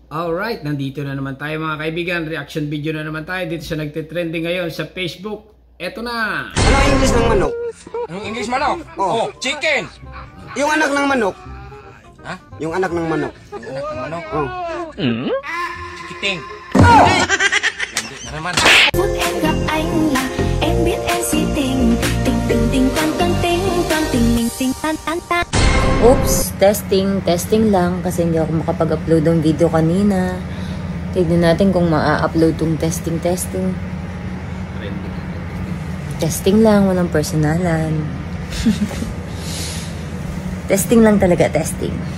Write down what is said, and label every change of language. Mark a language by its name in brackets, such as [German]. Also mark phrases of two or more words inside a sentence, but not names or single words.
[Filipino] Alright, nandito na naman tayo mga kaibigan. [English] Reaction video [Filipino] na naman tayo dito sa nagtitrending ngayon sa Facebook. Eto na! Ano ang English ng manok? Anong English manok? Oh. Chicken! Yung anak ng manok. Ha? Yung anak ng manok. Yung anak ng manok? Oh. Chikiting! Hindi na naman. [Vietnamese] Phút em gặp anh là em biết em si tình tình tình tình toan toan tình toan tình mình tình tan tan tan. [Filipino] Oops, testing lang kasi hindi ako makapag-upload ng video kanina. Tignan natin kung maa-upload tong testing. Testing lang, walang personalan. Testing lang talaga, testing.